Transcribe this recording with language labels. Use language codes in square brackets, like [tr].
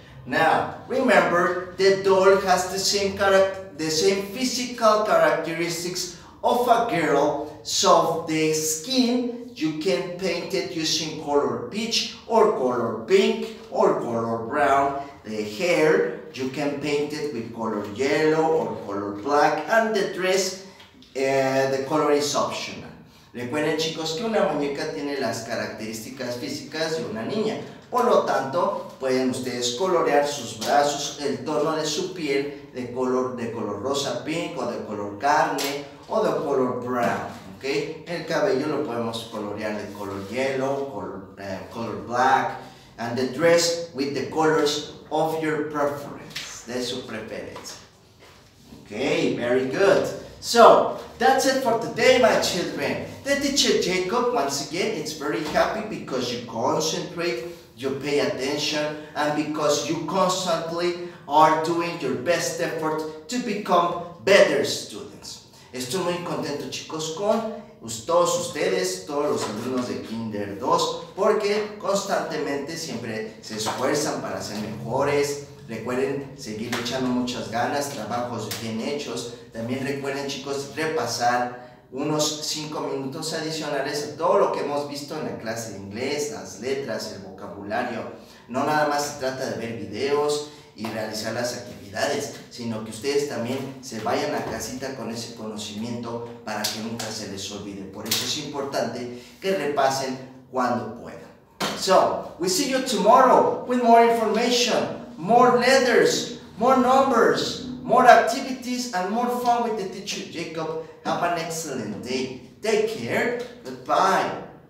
[en] Now, remember, the doll has the same physical characteristics of a girl, so the skin, you can paint it using color peach or color pink or color brown. The hair, you can paint it with color yellow or color black, and the dress, the color is optional. [es] Recuerden, chicos, que una muñeca tiene las características físicas de una niña. Por lo tanto, pueden ustedes colorear sus brazos, el tono de su piel de color rosa pink o de color carne o de color brown. [en] ¿Okay? [es] El cabello lo podemos colorear de color yellow, color black, [en] and the dress with the colors of your preference, [es] de su preferencia. [en] Okay, very good. So, that's it for today, my children. The teacher Jacob, once again, is very happy because you concentrate, you pay attention, and because you constantly are doing your best effort to become better students. [es] Estoy muy contento, chicos, con todos ustedes, todos los alumnos de Kinder 2, porque constantemente siempre se esfuerzan para ser mejores. Recuerden seguir echando muchas ganas, trabajos bien hechos. También recuerden, chicos, repasar unos 5 minutos adicionales a todo lo que hemos visto en la clase de inglés, las letras, el vocabulario. No nada más se trata de ver videos y realizar las actividades, sino que ustedes también se vayan a casita con ese conocimiento para que nunca se les olvide. Por eso es importante que repasen cuando puedan. [en] So, we see you tomorrow with more information, more letters, more numbers, more activities, and more fun with the teacher Jacob. Have an excellent day. Take care. Goodbye.